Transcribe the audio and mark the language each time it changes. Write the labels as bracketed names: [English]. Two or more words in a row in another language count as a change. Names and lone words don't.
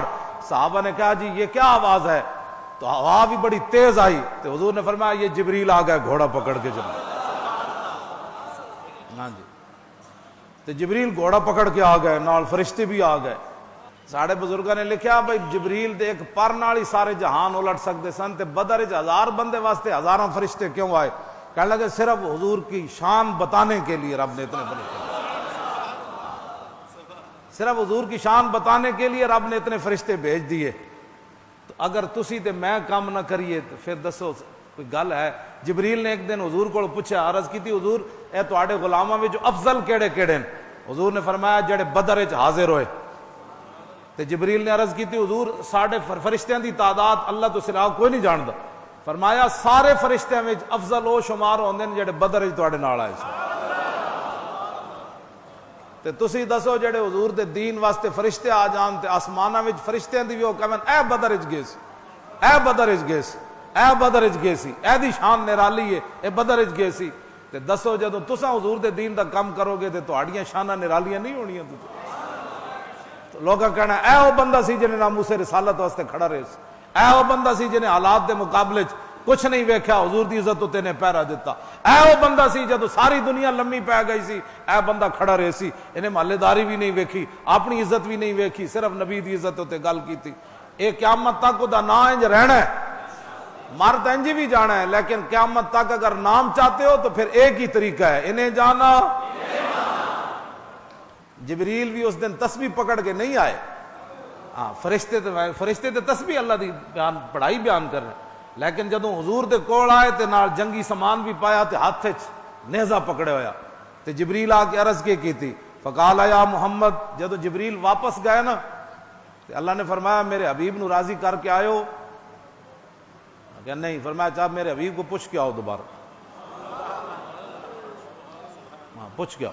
[Urdu] صحابہ نے کہا جی یہ کیا آواز ہے؟ تو ہوا بھی بڑی تیز آئی تو حضور نے فرمایا یہ جبریل آ گئے گھوڑا پکڑ کے چلا۔ [Punjabi] ہاں جی، تو جبریل گھوڑا پکڑ کے آ گئے، نال فرشتے بھی آ گئے۔ ساڑھے بزرگاں نے لکھیا بھائی جبریل دے ایک پر نال ہی سارے جہان الٹ سکتے سن تے بدر وچ ہزار بندے واسطے ہزاراں فرشتے کیوں آئے؟ [Urdu] کہنے لگے صرف حضور کی شان بتانے کے لیے رب نے اتنے فرشتے، صرف حضور کی شان بتانے کے لیے رب نے اتنے فرشتے بھیج دیے۔ [Punjabi] تو اگر تسی تے میں کام نہ کریے تو پھر دسو کوئی گل ہے؟ جبریل نے ایک دن حضور کو پوچھا، عرض کی تھی حضور اے تواڈے غلاماں وچ افضل کیڑے کیڑے ہیں؟ حضور نے فرمایا جڑے بدر وچ حاضر ہوئے۔ تے جبریل نے عرض کی تھی حضور ساڈے فرشتیاں دی تعداد اللہ تو سوا کوئی نہیں جاندا۔ فرمایا سارے فرشتیاں وچ افضل او شمار ہوندے نے جڑے بدر وچ تواڈے نال آئے سن۔ تے تسی دسو جڑے حضور دے دین واسطے فرشتے آ جان تے آسماناں وچ فرشتیاں دی بھی او کہن اے بدر وچ گئے سی، اے بدر وچ گئے سی، اے بدر وچ گئے سی، اے دی شان نرالی ہے، اے بدر وچ گئے سی۔ تے دسو جدوں تساں حضور دے دین دا کام کرو گے تے تہاڈیاں شاناں نرالیاں نہیں ہونیاں؟ تو لوگاں کہنا اے او بندہ سی جنے ناموس رسالت واسطے کھڑا رہے سی، اے او بندہ سی جنے حالات دے مقابلے چ کچھ نہیں ویکھیا، حضور دی عزت تے نے پہرا دیتا، اے او بندہ سی جدو ساری دنیا لمبی پی گئی سی اے بندہ کھڑا رہے سی، انہیں محلے داری بھی نہیں ویکھی، اپنی عزت بھی نہیں ویکھی، صرف نبی دی عزت تے گل کیتی۔ اے قیامت تک دا نا انج رہنا ہے، مرد انج بھی جانا ہے، [Urdu] لیکن قیامت تک اگر نام چاہتے ہو تو پھر ایک ہی طریقہ ہے، [Punjabi] انہیں جانا جبریل بھی اس دن تسبیح پکڑ کے نہیں آئے. ہاں فرشتے تے تسبیح اللہ دی پڑھائی بیان کر رہے ہیں, لیکن جدوں حضور دے کول آئے تے نال جنگی سامان بھی پایا تے ہاتھ وچ نیزہ پکڑے ہویا تے جبریل آ کے عرض کی [Arabic] فقال یا محمد. [Punjabi] جدوں جبریل واپس گئے نا تے اللہ نے فرمایا میرے حبیب نو راضی کر کے آئے کہ نہیں؟ [Urdu] فرمایا چاہ میرے حبیب کو پوچھ کے آؤ دوبارہ. ہاں پوچھ کے آؤ.